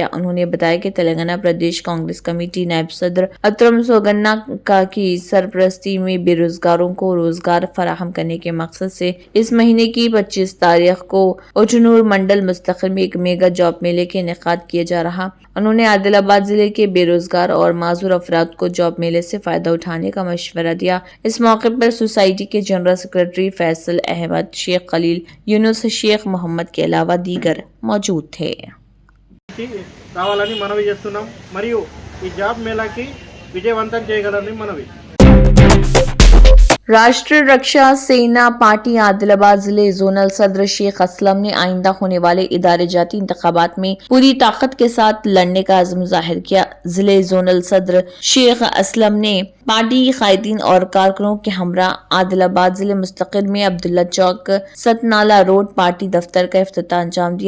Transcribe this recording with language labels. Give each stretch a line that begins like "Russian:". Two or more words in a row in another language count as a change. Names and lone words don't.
Urdu: انہوں نے بتایا کہ تلنگانہ پردیش کانگریس کمیٹی نائب صدر اترم سوگنا کی سرپرستی میں بے روزگاروں کو روزگار فراہم کرنے کے مقصد سے اس مہینے کی 25 تاریخ کو اچنور منڈل مستقر میں ایک میگا جاب میلے کے انعقاد کیا جا رہا۔ انہوں نے عادل آباد ضلع کے بے روزگار اور معذور افراد کو جاب میلے سے فائدہ اٹھانے کا مشورہ دیا۔ اس موقع پر سوسائٹی کے جنرل سیکرٹری فیصل احمد، شیخ خلیل، یونس، شیخ محمد کے علاوہ دیگر موجود تھے۔
Telugu: రావాలని మనవి చేస్తున్నాం మరియు ఈ జాబ్ మేళాకి విజయవంతం చేయగలరని మనవి।
Urdu: راشٹریہ رکشا سینا پارٹی عادل آباد ضلع زونل صدر شیخ اسلم نے آئندہ ہونے والے ادارے جاتی انتخابات میں پوری طاقت کے ساتھ لڑنے کا عزم ظاہر کیا۔ ضلع زونل صدر شیخ اسلم نے پارٹی قائدین اور کارکنوں کے ہمراہ عادل آباد ضلع مستقر میں عبداللہ چوک ستنالہ روڈ پارٹی دفتر کا افتتاح انجام دیا۔